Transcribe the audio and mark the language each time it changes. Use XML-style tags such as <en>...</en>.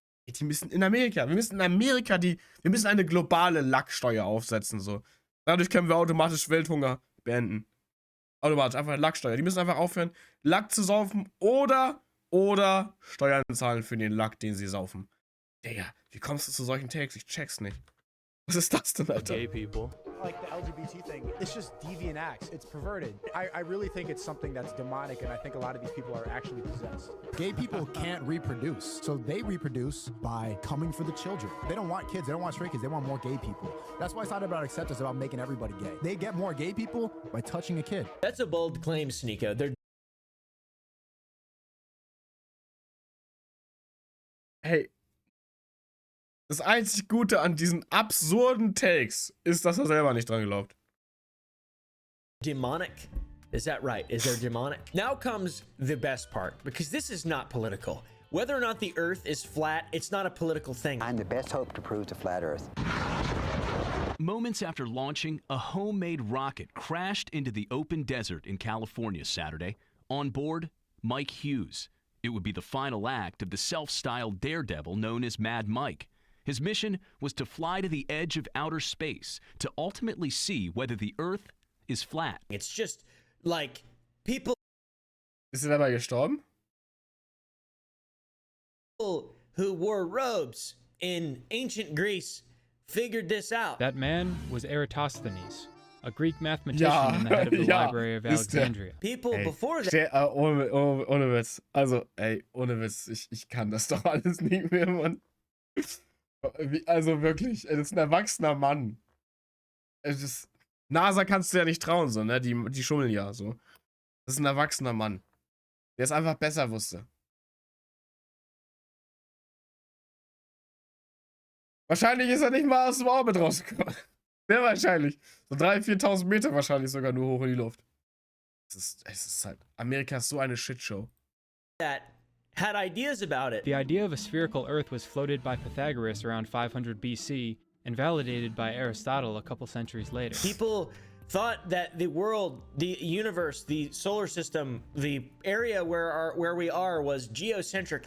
<de>Die müssen in Amerika, wir müssen eine globale Lacksteuer aufsetzen, so. Dadurch können wir automatisch Welthunger beenden. Automatisch, einfach Lacksteuer. Die müssen einfach aufhören, Lack zu saufen oder Steuern zahlen für den Lack, den sie saufen. Digga, wie kommst du zu solchen Takes? Ich check's nicht. Was ist das denn, Alter?</de> <en>Gay people. Like the LGBT thing, it's just deviant acts. It's perverted. I really think it's something that's demonic, and I think a lot of these people are actually possessed. Gay people can't reproduce, so they reproduce by coming for the children. They don't want kids. They don't want straight kids. They want more gay people. That's why it's not about acceptance. It's about making everybody gay. They get more gay people by touching a kid. That's a bold claim, SNEAKO. They're</en> <de>Hey, das einzig Gute an diesen absurden Takes ist, dass er selber nicht dran glaubt.</de> <en>demonic. Is that right? Is there demonic? Now comes the best part, because this is not political. Whether or not the earth is flat, it's not a political thing. I'm the best hope to prove the flat earth. Moments after launching, a homemade rocket crashed into the open desert in California Saturday. On board, Mike Hughes. It would be the final act of the self-styled daredevil known as Mad Mike. His mission was to fly to the edge of outer space to ultimately see whether the Earth is flat. It's just like people.</en> <de>Ist er dabei gestorben?</de> <en>People who wore robes in ancient Greece figured this out. That man was Eratosthenes, a Greek mathematician and the head of the Library of Alexandria. People before that.</en> <de>Ohne Witz. Also, ey, ohne Witz. Ich kann das doch alles nicht mehr, Mann. Also wirklich, das ist ein erwachsener Mann. Es ist, NASA kannst du ja nicht trauen, so, ne? Die schummeln ja, so. Das ist ein erwachsener Mann. Der es einfach besser wusste. Wahrscheinlich ist er nicht mal aus dem Orbit rausgekommen. Sehr wahrscheinlich. So 3.000, 4.000 Meter wahrscheinlich sogar nur hoch in die Luft. Es ist halt, Amerika ist so eine Shitshow.</de> <en>That had ideas about it. The idea of a spherical Earth was floated by Pythagoras around 500 BC and validated by Aristotle a couple centuries later. People thought that the world, the universe, the solar system, the area where we are was geocentric.</en>